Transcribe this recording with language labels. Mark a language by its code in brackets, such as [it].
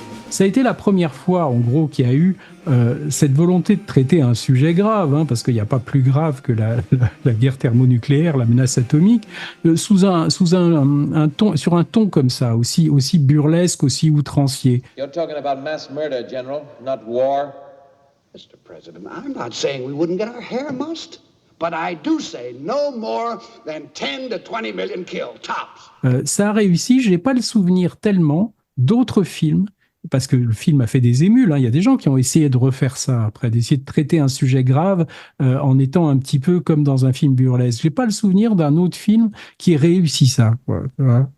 [fr] Ça a été la première fois, en gros, qu'il y a eu cette volonté de traiter un sujet grave, hein, parce qu'il n'y a pas plus grave que la guerre thermonucléaire, la menace atomique, sur un ton comme ça, aussi burlesque, aussi outrancier. [en] You're talking about mass murder, General, not war. Mr. President, I'm not saying we wouldn't get our hair mussed, but I do say no more than 10 to 20 million killed, tops. [fr] Ça a réussi, j'ai pas le souvenir tellement d'autres films, parce que le film a fait des émules, hein. Il y a des gens qui ont essayé de refaire ça après, d'essayer de traiter un sujet grave en étant un petit peu comme dans un film burlesque. J'ai pas le souvenir d'un autre film qui ait réussi ça, quoi. Voilà,